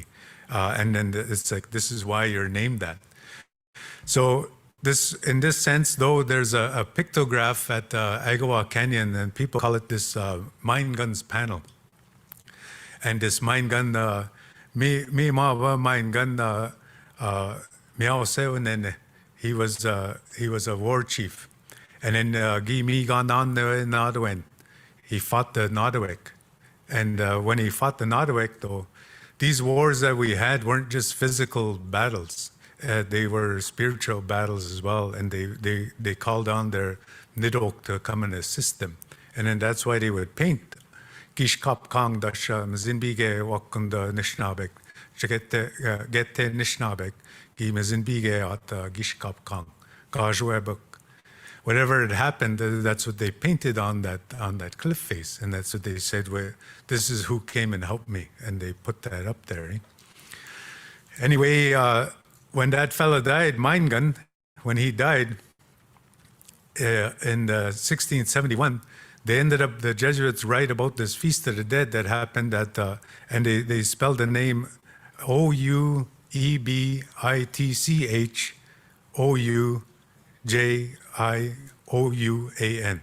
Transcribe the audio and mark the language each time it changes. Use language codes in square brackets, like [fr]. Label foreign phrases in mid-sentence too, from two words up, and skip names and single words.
[en] And then it's like, this is why you're named that. So in this sense, though, there's a pictograph at Agawa Canyon, and people call it this mine guns panel. And this mine gun, me mawa mine gun, [oj] miao seunene, [en] he was a war chief. And then [oj] gi mi gan [en] on the Nodawin, he fought the Nodawik. And when he fought the Nodawik, though, these wars that we had weren't just physical battles. They were spiritual battles as well, and they called on their nidok to come and assist them. And then that's why they would paint [oj] Gishkap Kang Dasha Mzinbige Wakunda Nishnabek, Gete Nishnabek, Gi Mzinbige at Gishkap Kang, Gajwebuk. [en] Whatever had happened, that's what they painted on that cliff face, and that's what they said, well, this is who came and helped me, and they put that up there. Eh? Anyway, when that fella died, Mine Gun, when he died in 1671, they ended up, the Jesuits write about this Feast of the Dead that happened at, and they spelled the name Oubitch Oujiouan.